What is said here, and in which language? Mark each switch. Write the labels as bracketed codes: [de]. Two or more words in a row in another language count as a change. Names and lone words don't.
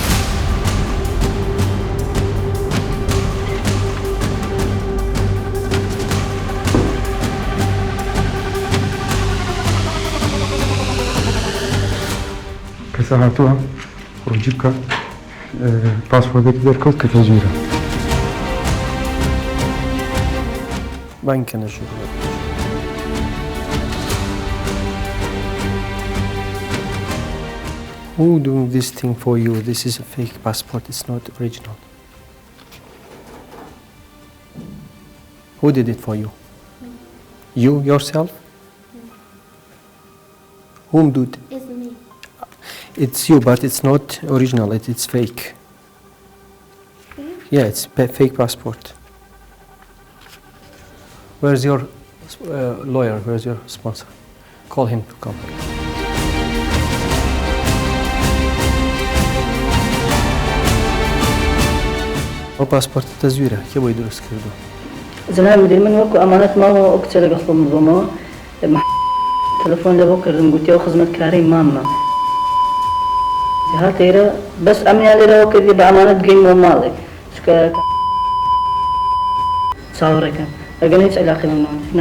[ckb] کەسە هاتووە ڕووجی بکە پاسپۆرتێکی دەرکەوت کە تەزویرە بانکە نەژوور [en] Who doing this thing for you? This is a fake passport, it's not original. Who did it for you? You yourself? Whom did? It's me. It's you, but it's not original, it's fake. Yeah, it's fake passport. Where's your lawyer? Where's your sponsor? Call him to come. [ckb] ئەو پاسپۆرت تەزویرە کێ بۆی دروست کردو؟ جناب مدیر من وەکو ئەمانەت ماوە ئەو کچە لەگەڵ خۆم بوومەوە تەلەفۆن لە بۆ کردم گوتی ئەو خزمەتکارەی ماممە هات ئێرە بەس ئەمیان لێرەوە کردی بە ئەمانەت بگەینەوە ماڵێک چکە چاوەڕێکە ئەگەر هیچ علاقی لەم